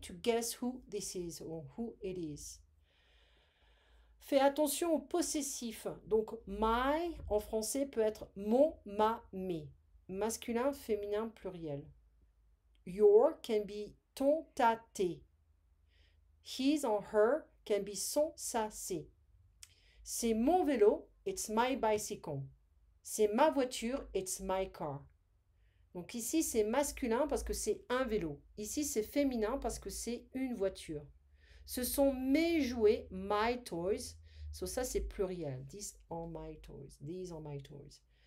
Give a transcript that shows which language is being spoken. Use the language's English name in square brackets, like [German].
[English] To guess who this is or who it is. [French] Fais attention au possessif. Donc, my en français peut être mon, ma, mes. Masculin, féminin, pluriel. [English] Your can be [French] ton, ta, tes. [English] His or her can be son, sa, ses. [French] C'est mon vélo, [English] it's my bicycle. [French] C'est ma voiture, [English] it's my car. [French] Donc ici, c'est masculin parce que c'est un vélo. Ici, c'est féminin parce que c'est une voiture. Ce sont mes jouets, [English] my toys. So [French] ça, c'est pluriel. [English] These are my toys. These are my toys.